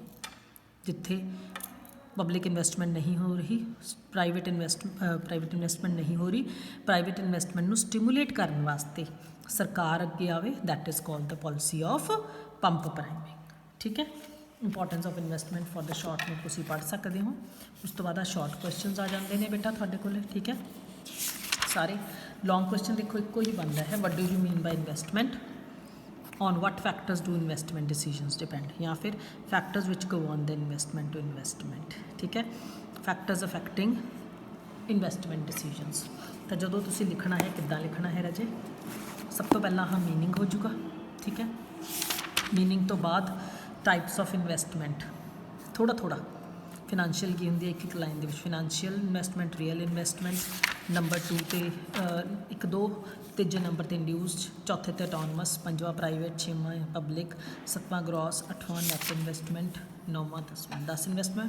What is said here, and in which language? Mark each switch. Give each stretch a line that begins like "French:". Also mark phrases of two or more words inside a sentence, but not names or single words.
Punjabi: ਜਿੱਥੇ
English: public investment
Punjabi: ਨਹੀਂ ਹੋ ਰਹੀ,
English: private investment
Punjabi: ਨਹੀਂ ਹੋ ਰਹੀ,
English: private investment
Punjabi: ਨੂੰ ਸਟੀਮੂਲੇਟ ਕਰਨ ਵਾਸਤੇ ਸਰਕਾਰ ਅੱਗੇ ਆਵੇ,
English: that is called the policy of pump priming,
Punjabi: ਠੀਕ ਹੈ।
English: importance of investment for the short note
Punjabi: ਤੁਸੀਂ ਪੜ੍ਹ ਸਕਦੇ ਹੋ। ਉਸ ਤੋਂ ਬਾਅਦ ਆ
English: short questions
Punjabi: ਆ ਜਾਂਦੇ ਨੇ ਬੇਟਾ ਤੁਹਾਡੇ ਕੋਲ, ਠੀਕ ਹੈ।
English: ਸਾਰੇ long question
Punjabi: ਦੇਖੋ ਇੱਕੋ ਹੀ ਬਣਦਾ ਹੈ,
English: what do you mean by investment, on what factors do investment decisions depend,
Punjabi: ਜਾਂ ਫਿਰ
English: factors which govern the investment to investment,
Punjabi: ਠੀਕ ਹੈ।
English: factors affecting investment decisions,
Punjabi: ਤਾਂ ਜਦੋਂ ਤੁਸੀਂ ਲਿਖਣਾ ਹੈ ਕਿੱਦਾਂ ਲਿਖਣਾ ਹੈ ਰਾਜੇ, ਸਭ ਤੋਂ ਪਹਿਲਾਂ ਹਾਂ ਮੀਨਿੰਗ ਹੋ ਜਾਊਗਾ, ਠੀਕ ਹੈ। ਮੀਨਿੰਗ ਤੋਂ ਬਾਅਦ
English: types of investment,
Punjabi: ਥੋੜ੍ਹਾ ਥੋੜ੍ਹਾ ਫਿਨੈਂਸ਼ੀਅਲ ਕੀ ਹੁੰਦੀ ਹੈ ਇੱਕ ਲਾਈਨ ਦੇ ਵਿੱਚ,
English: financial investment, real investment,
Punjabi: ਨੰਬਰ 2 ਤੇ 1-2, ਤੀਜੇ ਨੰਬਰ 'ਤੇ ਇੰਡਿਊਸਡ, ਚੌਥੇ 'ਤੇ ਅਟੋਨਮਸ, ਪੰਜਵਾਂ ਪ੍ਰਾਈਵੇਟ, ਛੇਵਾਂ ਪਬਲਿਕ, ਸੱਤਵਾਂ ਗ੍ਰੋਸ, 8ਵਾਂ
English: net investment,
Punjabi: 9ਵਾਂ 10 ਇਨਵੈਸਟਮੈਂਟ।